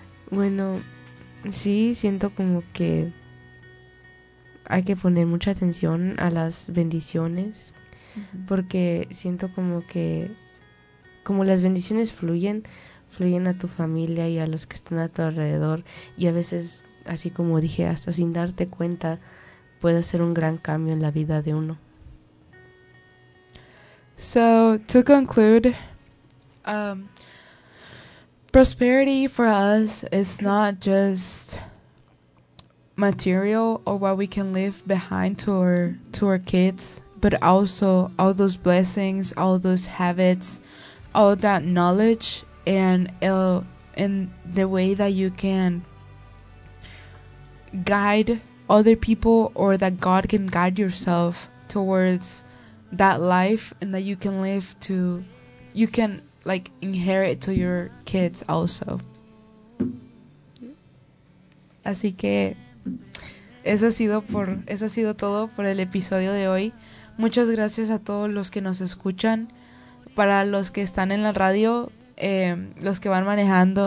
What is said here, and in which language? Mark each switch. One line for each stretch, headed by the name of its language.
Spanish: Bueno, sí, siento como que hay que poner mucha atención a las bendiciones, porque siento como que, como las bendiciones fluyen a tu familia y a los que están a tu alrededor, y a veces, así como dije, hasta sin darte cuenta, puede hacer un gran cambio en la vida de uno.
English: So, to conclude, prosperity for us is not just material or what we can leave behind to our kids, but also all those blessings, all those habits, all that knowledge, and the way that you can guide other people, or that God can guide yourself towards that life, and that you can live to, you can like inherit to your kids also.
Spanish: Así que eso ha sido todo por el episodio de hoy. Muchas gracias a todos los que nos escuchan. Para los que están en la radio, los que van manejando, que lleguen bien a sus casas. Dios los bendiga a todos.